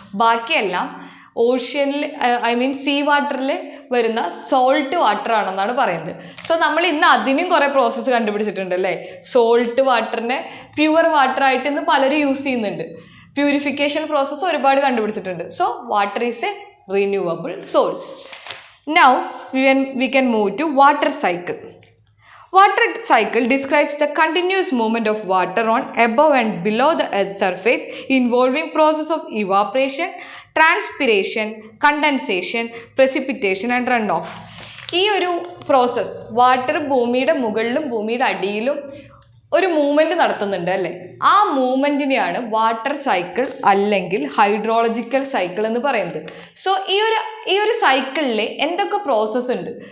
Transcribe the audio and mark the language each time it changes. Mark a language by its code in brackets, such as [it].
[ml] ബാക്കിയെല്ലാം ഓഷ്യനിൽ സീ വാട്ടറിൽ വരുന്ന സോൾട്ട് വാട്ടർ ആണെന്നാണ് പറയുന്നത്. സോ നമ്മൾ ഇന്ന് അതിനും കുറേ പ്രോസസ്സ് കണ്ടുപിടിച്ചിട്ടുണ്ട് അല്ലേ? സോൾട്ട് വാട്ടറിനെ പ്യുവർ വാട്ടർ ആയിട്ട് ഇന്ന് പലരും യൂസ് ചെയ്യുന്നുണ്ട്. പ്യൂരിഫിക്കേഷൻ പ്രോസസ്സ് ഒരുപാട് കണ്ടുപിടിച്ചിട്ടുണ്ട്. [en] So water is a renewable source. Now we can move to water cycle. Water cycle describes the continuous movement of water on, above and below the earth's surface involving process of evaporation, transpiration, condensation, precipitation and runoff. [ml] ഈ ഒരു process water ഭൂമിയുടെ മുകളിലും ഭൂമിയുടെ അടിയിലും ഒരു movement നടത്തുന്നുണ്ട് അല്ലേ? ആ മൂവ്മെൻറ്റിനെയാണ് വാട്ടർ സൈക്കിൾ അല്ലെങ്കിൽ ഹൈഡ്രോളജിക്കൽ സൈക്കിൾ എന്ന് പറയുന്നത്. സോ ഈ ഒരു സൈക്കിളിൽ എന്തൊക്കെ പ്രോസസ്സ് ഉണ്ട്?